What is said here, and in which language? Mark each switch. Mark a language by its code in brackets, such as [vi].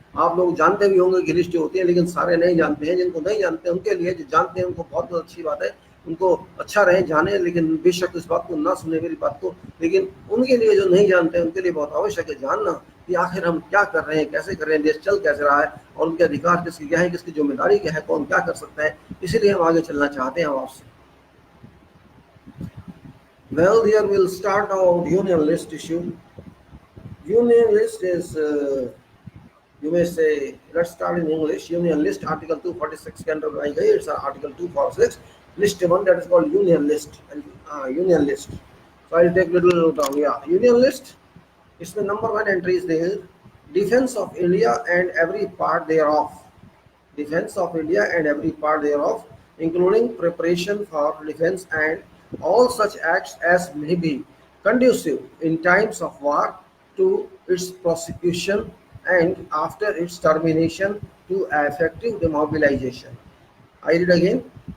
[hi] आप लोग जानते भी होंगे कि लिस्टें होती हैं, लेकिन सारे नहीं जानते हैं। जिनको नहीं जानते उनके लिए, जो जानते हैं उनको बहुत अच्छी बात है, उनको अच्छा रहे जाने, लेकिन बेशक इस बात को ना सुने मेरी बात को। लेकिन उनके लिए जो नहीं जानते हैं उनके लिए बहुत आवश्यक है जानना कि आखिर हम क्या कर रहे हैं, कैसे कर रहे हैं, देश चल कैसे रहा है, और उनके अधिकार किसकी क्या है, किसकी जिम्मेदारी क्या है, कौन क्या कर सकता है। इसीलिए हम आगे चलना चाहते हैं आपसे। [en] Well, here we'll start our union list issue. Union list is, you may say, let's start in English. [hi] Union list, Article 246 के अंदर बनाई गई। [en] It's Article 246, List 1, that is called Union list. Union list. So I'll take little down. Yeah, Union list. इसमें number 1 entry is there. Defense of India and every part thereof. Defense of India and every part thereof, including preparation for defense and all such acts as may be conducive in times of war to its prosecution and after its termination to effective demobilization. I read again.